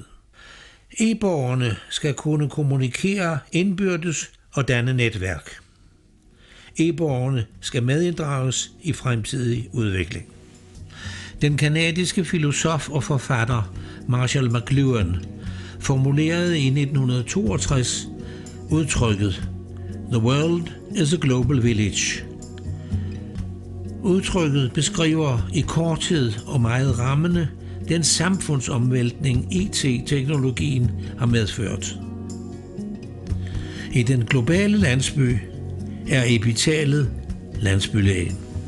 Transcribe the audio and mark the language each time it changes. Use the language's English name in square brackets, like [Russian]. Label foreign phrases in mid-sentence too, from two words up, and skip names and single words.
[Danish] E-borgerne skal kunne kommunikere indbyrdes og danne netværk. E-borgerne skal medinddrages i fremtidig udvikling. Den canadiske filosof og forfatter Marshall McLuhan formulerede i 1962 udtrykket [English] "The world is a global village". [Danish] Udtrykket beskriver i korthed og meget rammende den samfundsomvæltning IT-teknologien har medført. I den globale landsby er epitalet landsbylægen.